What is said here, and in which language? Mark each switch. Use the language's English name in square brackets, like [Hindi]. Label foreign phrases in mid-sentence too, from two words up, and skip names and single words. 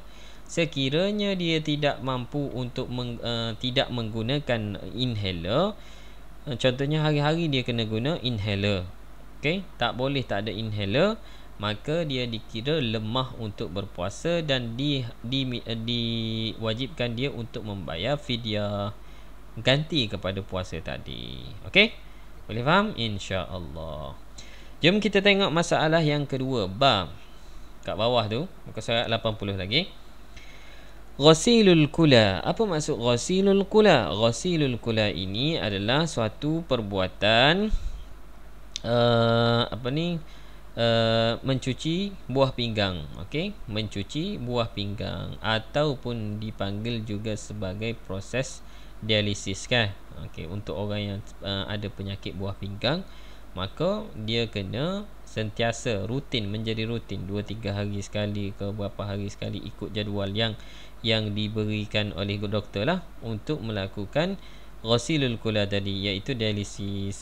[Malay] Sekiranya dia tidak mampu untuk tidak menggunakan inhaler, contohnya hari-hari dia kena guna inhaler, okey, tak ada inhaler, maka dia dikira lemah untuk berpuasa dan diwajibkan dia untuk membayar fidyah ganti kepada puasa tadi. Okey, boleh faham [Arabic] إن شاء الله. [Malay] Jom kita tengok masalah yang kedua, bab kat bawah tu, muka surat 80 lagi. [Arabic] غسيل الكلى. [Malay] Apa maksud [Arabic] غسيل الكلى? غسيل الكلى [Malay] ini adalah suatu perbuatan mencuci buah pinggang. Okey, mencuci buah pinggang ataupun dipanggil juga sebagai proses dialisis kan. Okey, untuk orang yang ada penyakit buah pinggang, maka dia kena sentiasa menjadi rutin 2-3 hari sekali ke berapa hari sekali, ikut jadual yang diberikan oleh doktor lah, untuk melakukan [Arabic] غسيل الكلى [Malay] tadi, iaitu dialisis.